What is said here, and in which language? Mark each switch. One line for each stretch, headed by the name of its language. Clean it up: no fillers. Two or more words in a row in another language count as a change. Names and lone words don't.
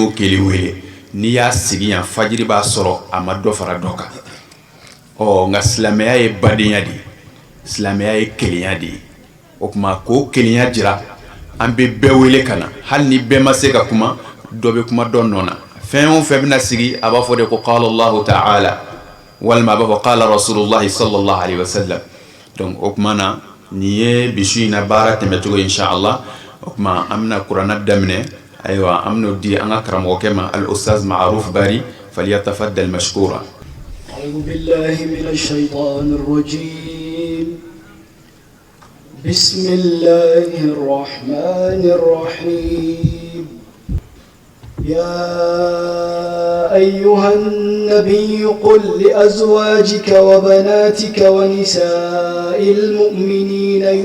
Bambara: o kelen wele n'i y'a sigi yan fajiri b'a sɔrɔ a ma dɔ fara dɔ kan nka silamɛya ye badenya de ye silamɛya ye kelenya de ye o kuma k'o kelenya jira an bɛ bɛɛ wele ka na hali ni bɛɛ ma se ka kuma dɔ bɛ kuma dɔ nɔ na fɛn o fɛn bɛna sigi a b'a fɔ de ko
Arabic: قال الله تعالى
Bambara: walima a b'a fɔ
Arabic: قال رسول الله صلى الله عليه وسلم
Bambara: donc o kuma na nin ye bisu in na baara tɛmɛcogo ye inshallah o kuma an bɛna kuranna daminɛ ayiwa an bɛn'o di an ka karamɔgɔkɛ ma al ustaz Ma'ruf Bari
Arabic: فليتفضل مشكورا أعوذ بالله من الشيطان الرجيم بسم الله الرحمن الرحيم يا أيها النبي قل لأزواجك وبناتك ونساء المؤمنين